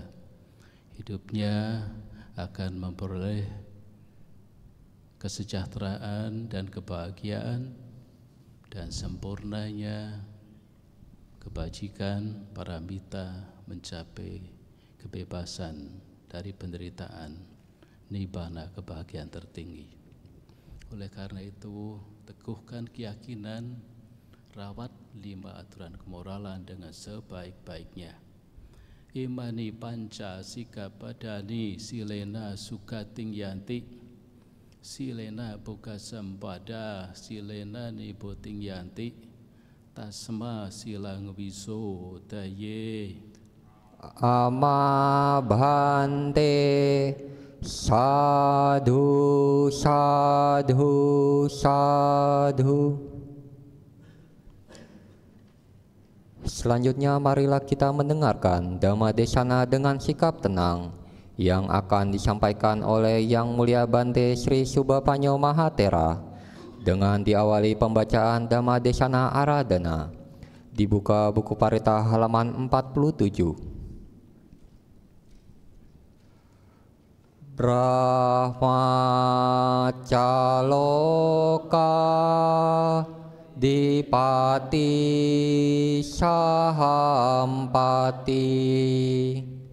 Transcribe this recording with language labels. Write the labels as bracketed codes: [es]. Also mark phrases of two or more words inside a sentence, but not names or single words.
[id] Hidupnya akan memperoleh kesejahteraan dan kebahagiaan, dan sempurnanya kebajikan paramita mencapai kebebasan dari penderitaan, nibbana, kebahagiaan tertinggi. Oleh karena itu, teguhkan keyakinan, rawat 5 aturan kemoralan dengan sebaik-baiknya. [pi] Imani panca sikapadani silena sukating yanti, silena buka sempada, silena niboting yanti, tasma silang wiso daye. Amabante. Sadhu, sadhu, sadhu. [id] Selanjutnya marilah kita mendengarkan [pi] Dhamma Desana [id] dengan sikap tenang yang akan disampaikan oleh Yang Mulia Bante Sri Subapanyo Mahatera dengan diawali pembacaan [pi] Dhamma Desana Aradhana. [id] Dibuka buku Parita halaman 47. [pi] Brahmacaloka Dipati Sahampati